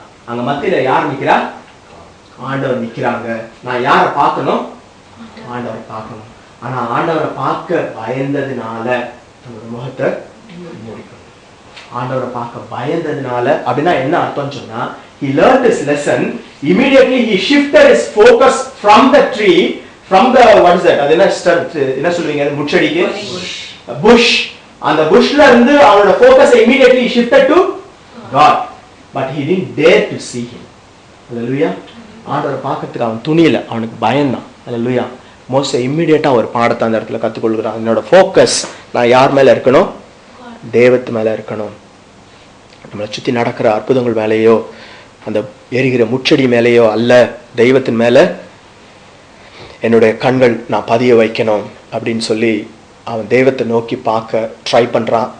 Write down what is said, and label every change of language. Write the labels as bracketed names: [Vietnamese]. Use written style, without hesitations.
[Tamil] அங்க மத்தியில யார் நிக்கிறா? ஆண்டவர் நிக்கிறாங்க. நான் யாரை பார்க்கணும்? ஆண்டவரை பார்க்கணும். ஆனா ஆண்டவரை பார்க்க பயந்ததுனால தன்னோட முகத்தை மூடிக்கணும். ஆண்டவரை பார்க்க பயந்ததுனால அப்படின்னா என்ன அர்த்தம் சொன்னா, [English] he learned his lesson. Immediately he shifted his focus from the tree, from the what is that? [Tamil] அது என்ன சொல்வீங்க? முச்செடிக்கு bush. அந்த bushல இருந்து அவனோட [English] focus immediately shifted to God, but he didn't dare to see him. Hallelujah. [Tamil] ஆண்டவரை பார்க்கிறதுக்கு அவன் துணியில, அவனுக்கு பயந்தான். Hallelujah. மோசே இம்மிடியேட்டா ஒரு பாடத்தை அந்த இடத்துல கத்துக்கொள்கிறான். என்னோட ஃபோக்கஸ் நான் யார் மேல இருக்கணும்? தேவத்து மேல இருக்கணும். நம்மளை சுத்தி நடக்கிற அற்புதங்கள் மேலேயோ அந்த எரிகிற முச்செடி மேலேயோ அல்ல, தெய்வத்தின் மேல என்னுடைய கண்கள் நான் பதிய வைக்கணும் அப்படின்னு சொல்லி அவன் தெய்வத்தை நோக்கி பார்க்க ட்ரை பண்றான்.